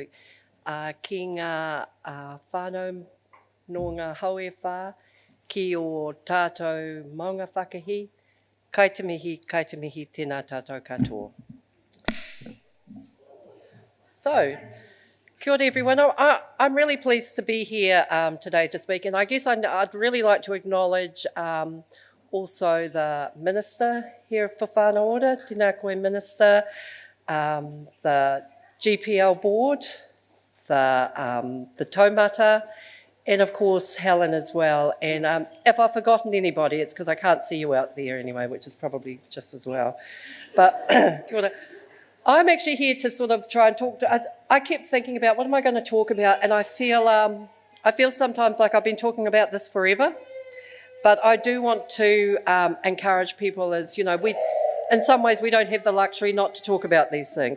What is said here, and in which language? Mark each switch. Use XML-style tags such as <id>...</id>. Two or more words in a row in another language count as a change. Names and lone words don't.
<mi>Ki ngā whānau no ngā haue whā, ki o tātou maunga whakahi, kai te mihi, tēnā tātou katoa.</mi> <en>So,</en> <mi>kia ora</mi> <en>everyone. I'm really pleased to be here today to speak, and I guess I'd really like to acknowledge also the Minister here for Whānau Ora,</en> <mi>tēnā koe</mi> <en>Minister, the GPL Board, the taumata, and of course Helen as well. And if I've forgotten anybody, it's because I can't see you out there anyway, which is probably just as well. But</en> <mi>kia ora.</mi> <en>I'm actually here to sort of try and talk to, I kept thinking about what am I going to talk about, and I feel sometimes like I've been talking about this forever, but I do want to encourage people as, you know, in some ways we don't have the luxury not to talk about these things.</en>